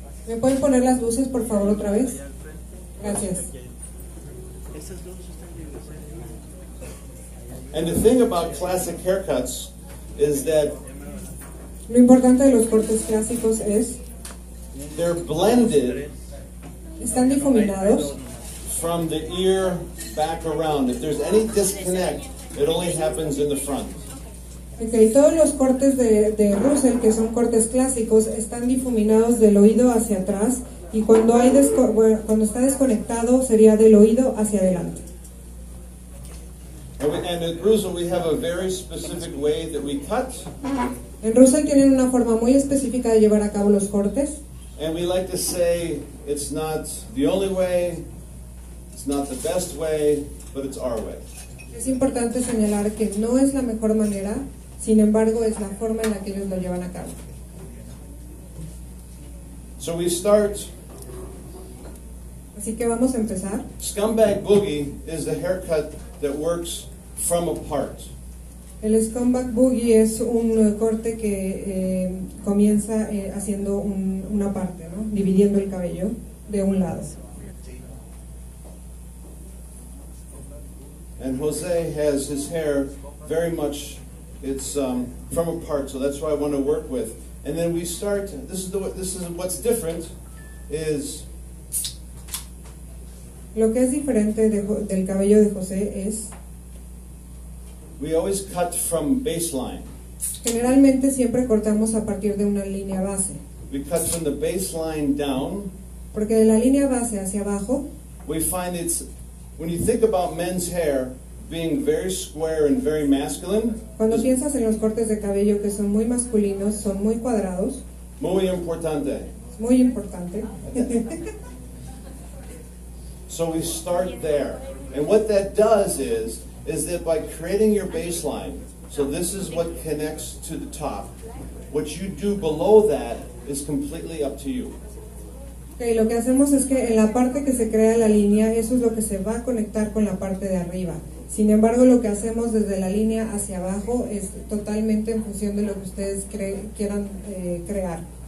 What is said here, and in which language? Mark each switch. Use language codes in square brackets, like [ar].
[es] ¿Me pueden poner las luces, por favor, otra vez? Gracias. [en] And the thing about classic haircuts is that [es] Lo importante de los cortes clásicos es, [en] they're blended [es] están difuminados [en] from the ear back around. If there's any disconnect, it only happens in the front. [es] Okay, todos los cortes de Russell, que son cortes clásicos, están difuminados del oído hacia atrás, y cuando cuando está desconectado sería del oído hacia adelante. [en] And at Ruzel, we have a very specific way that we cut, [es] En Russell tienen una forma muy específica de llevar a cabo los cortes, [en] and we like to say it's not the only way, it's not the best way, but it's our way. [es] Es importante señalar que no es la mejor manera, sin embargo es la forma en la que ellos lo llevan a cabo. [en] So we start. [es] Así que vamos a empezar. [en] Scumbag boogie is the haircut that works from a part. [es] El scumbag boogie es un corte que comienza haciendo una parte, ¿no? Dividiendo el cabello de un lado. [en] And Jose has his hair very much, it's from a part, so that's what I want to work with. And then we start, this is what's different, is [es] Lo que es diferente del cabello de José es, [en] we always cut from baseline. [es] generalmente siempre cortamos a partir de una línea base, [en] We cut from the baseline down. [es] porque de la línea base hacia abajo, [en] We find it's, when you think about men's hair being very square and very masculine, [es] cuando piensas en los cortes de cabello que son muy masculinos, son muy cuadrados, muy importante. es muy importante. [en] So we start there. And what that does is that by creating your baseline, so this is what connects to the top, what you do below that is completely up to you. [es] Okay, lo que hacemos es que en la parte que se crea la línea, eso es lo que se va a conectar con la parte de arriba. Sin embargo, lo que hacemos desde la línea hacia abajo es totalmente en función de lo que ustedes quieran crear.